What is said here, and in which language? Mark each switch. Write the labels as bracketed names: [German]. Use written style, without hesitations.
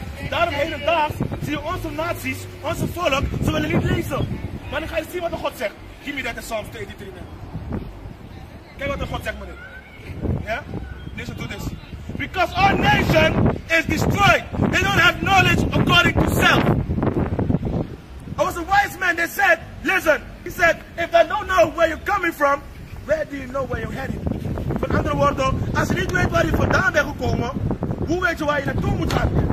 [Dutch] Daarom hedendaags zie je onze naties, onze volk, ze willen niet lezen. Maar dan ga je zien wat de God zegt. [English] Give me that in Psalms 83. [Dutch] Kijk wat de God zegt, meneer. [English] Ja? Listen to this. Because our nation is destroyed. They don't have knowledge according to self. I was a wise man that said, listen, he said, if I don't know where you're coming from, where do you know where you're heading? [Dutch] Met andere woorden, als je niet weet waar je vandaan bent gekomen, hoe weet je waar je naartoe moet gaan?